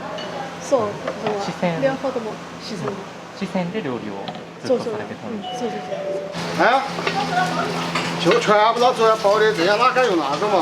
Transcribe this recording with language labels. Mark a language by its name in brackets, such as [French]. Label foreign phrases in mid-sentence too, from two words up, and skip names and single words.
[Japanese] そう、四川両方とも四川。四川で料理をずっとされてたんです。そうそうそう。 [Chinese] 哎，就全部到这包的，这些哪敢用那个嘛？